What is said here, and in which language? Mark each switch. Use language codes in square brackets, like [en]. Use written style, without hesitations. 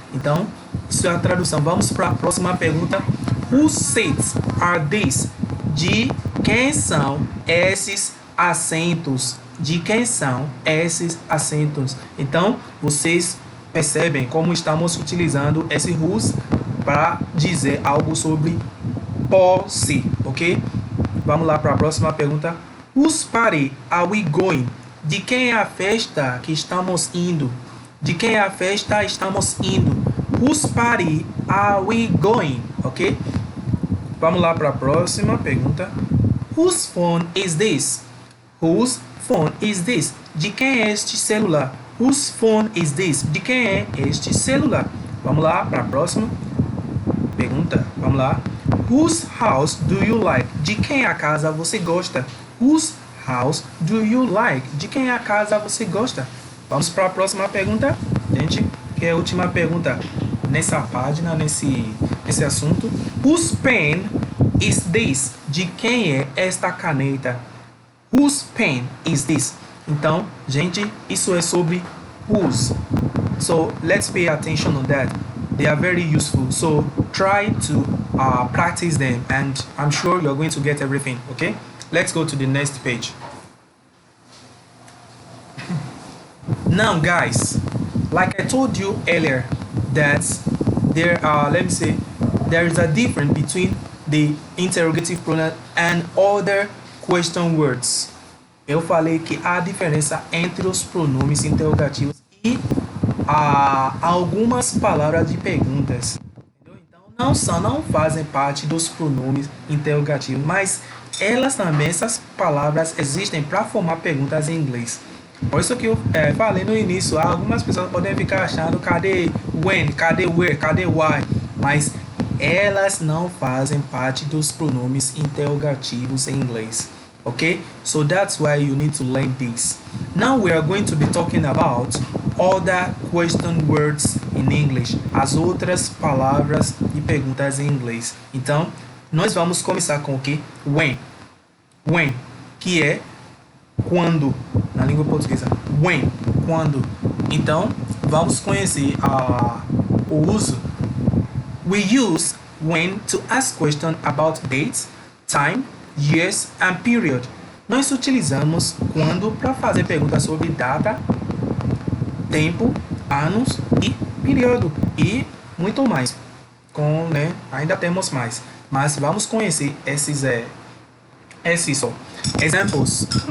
[pt] Então, isso é a tradução. Vamos para a próxima pergunta. [en] Whose seats are these? [pt] De quem são esses assentos. De quem são esses assentos? Então, vocês percebem como estamos utilizando esse whose para dizer algo sobre posse, ok? Vamos lá para a próxima pergunta. [en] Whose party are we going? [pt] De quem é a festa que estamos indo? De quem é a festa estamos indo? [en] Whose party are we going? Ok? [pt] Vamos lá para a próxima pergunta. [en] Whose phone is this? Whose phone is this? [pt] De quem é este celular? [en] Whose phone is this? [pt] De quem é este celular? Vamos lá para a próxima pergunta. Vamos lá. [en] Whose house do you like? [pt] De quem é a casa você gosta? [en] Whose house do you like? [pt] De quem é a casa você gosta? Vamos para a próxima pergunta, gente, que é a última pergunta nessa página, nesse assunto. [en] Whose pen is this? [pt] De quem é esta caneta? [en] Whose pen is this? [pt] Então, gente, isso é sobre whose. [en] So, let's pay attention on that. They are very useful. So, try to practice them and I'm sure you're going to get everything, okay? Let's go to the next page. Now, guys, like I told you earlier, that there is a difference between the interrogative pronoun and other question words. [pt] Eu falei que há diferença entre os pronomes interrogativos e algumas palavras de perguntas. Então, não fazem parte dos pronomes interrogativos, mas elas também, essas palavras existem para formar perguntas em inglês. Por isso que eu falei no início, algumas pessoas podem ficar achando cadê when, cadê where, cadê why, mas elas não fazem parte dos pronomes interrogativos em inglês. [en] Okay, so that's why you need to learn this. Now we are going to be talking about other question words in English, [pt] as outras palavras e perguntas em inglês. Então, nós vamos começar com o que? When, que é quando, na língua portuguesa. When, quando. Então, vamos conhecer o uso. [en] We use when to ask questions about dates, time, years and period. [pt] Nós utilizamos quando para fazer perguntas sobre data, tempo, anos e período e muito mais. Ainda temos mais, mas vamos conhecer esses só. Examples.